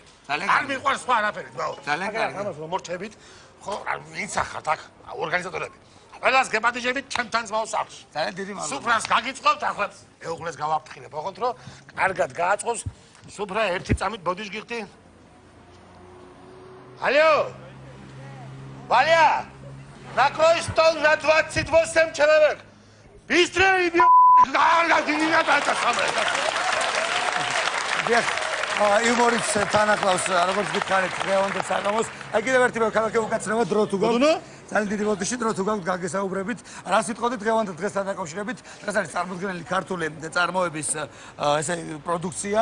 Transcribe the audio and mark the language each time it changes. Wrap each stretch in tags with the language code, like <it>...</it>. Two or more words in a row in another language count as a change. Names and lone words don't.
<ka>არ მიყვარს სხვა არაფერი, ბაო. ძალიან კარგი. ამას რომ მორჩებით, ხო, ვინც ახართ აქ ორგანიზატორები. ყველას გეპატიჟებით ჩემთან ზმავს აქვს. ძალიან დიდი მადლობა. სუფრას გაგიწყობთ ახლა მეუღლეს გავაფრთხილებ, ოღონდ რომ კარგად გააწყობს. სუფრა ერთი წამით ბოდიშ გიხდი.</ka> <ru>Алло! Валя! Накрой стол на 28 человек. Быстрее,</ru> <ka>დიახ, იუმორიც თან ახლავს, როგორც გითხარით, დღევანდელ საღამოს. აი კიდევ ერთი ქალაქი უკაცრავად დრო თუ გაქვთ. ძალიან დიდი ბოდიში დრო თუ გაქვთ გაგესაუბრებით. რა სიტყვით დღევანდელ დღესთან დაკავშირებით? დღეს არის წარმოდგენილი ქართული წარმოების ესე პროდუქცია.</ka>